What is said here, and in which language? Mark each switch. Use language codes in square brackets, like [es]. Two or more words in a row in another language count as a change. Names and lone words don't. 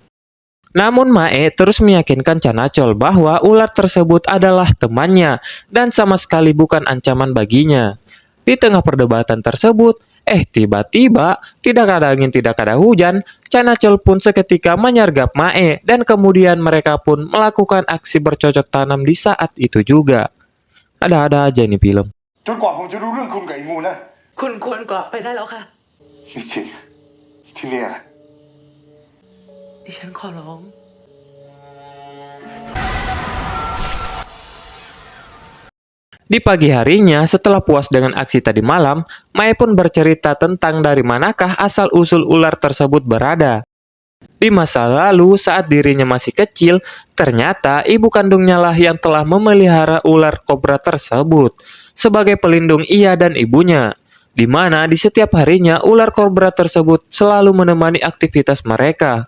[id] Namun Mae terus meyakinkan Chanachol bahwa ular tersebut adalah temannya dan sama sekali bukan ancaman baginya. Di tengah perdebatan tersebut, tiba-tiba tidak ada angin tidak ada hujan, Chanachol pun seketika menyergap Mae dan kemudian mereka pun melakukan aksi bercocok tanam di saat itu juga. Ada-ada aja nih film. [th] จนกว่าผมจะรู้เรื่องคุณกับไอ้งูนะ คุณควรกลับไปได้แล้วค่ะ นี่จริงที่เนี่ย ดิฉันขอร้อง [id] Di pagi harinya, setelah puas dengan aksi tadi malam, Mae pun bercerita tentang dari manakah asal-usul ular tersebut berada. Di masa lalu, saat dirinya masih kecil, ternyata ibu kandungnya lah yang telah memelihara ular kobra tersebut sebagai pelindung ia dan ibunya, di mana di setiap harinya ular kobra tersebut selalu menemani aktivitas mereka.